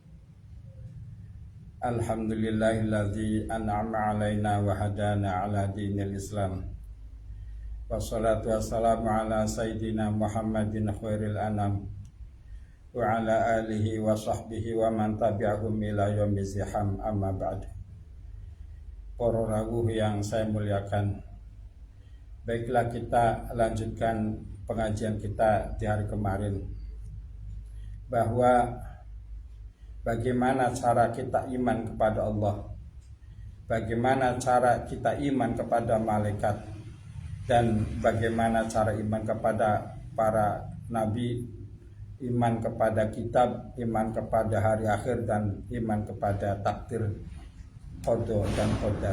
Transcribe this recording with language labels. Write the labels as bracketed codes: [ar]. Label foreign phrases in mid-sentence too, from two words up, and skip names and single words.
[ar] الحمد لله الذي أنعم علينا وهدانا على دين الإسلام. والصلاة والسلام على سيدنا محمد خير الأنام وعلى آله وصحبه ومن تبعهم إلى يوم الزحام، أما بعد. [id] Para rawuh yang saya muliakan, baiklah kita lanjutkan pengajian kita di hari kemarin, bahwa bagaimana cara kita iman kepada Allah, bagaimana cara kita iman kepada malaikat, dan bagaimana cara iman kepada para nabi, iman kepada kitab, iman kepada hari akhir, dan iman kepada takdir, qada dan qadar.